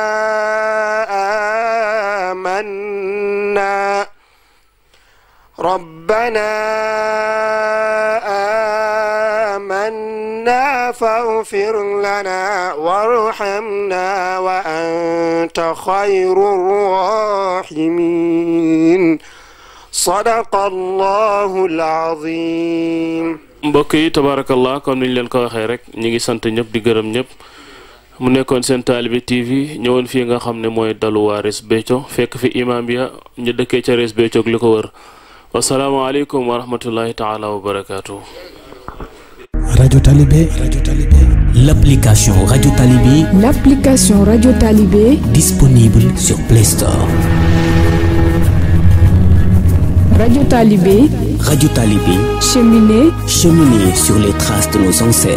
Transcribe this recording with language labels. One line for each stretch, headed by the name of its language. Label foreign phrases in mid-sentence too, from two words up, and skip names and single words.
Arabic: آمنا فاغفر لنا وارحمنا وأنت خير الراحمين صدق الله العظيم.
Wolof: mbokk yi tabarakallah comme niñ leen ko waxee rek ñi ngi sant ñëpp di gërëm ñëpp mu nekkoon seen Talibé TV ñëwoon fii nga xam ne mooy dalu waa Ross Béthio fekk fi imam ya ñu dëkkee ca Ross Béthio ak li ko wër
Arabic: والسلام عليكم ورحمة الله تعالى وبركاته.
French: Radio Talibé, l'application Radio Talibé, l'application Radio Talibé disponible sur Play Store. Radio Talibé, Radio Talibé, cheminer sur les traces de nos ancêtres.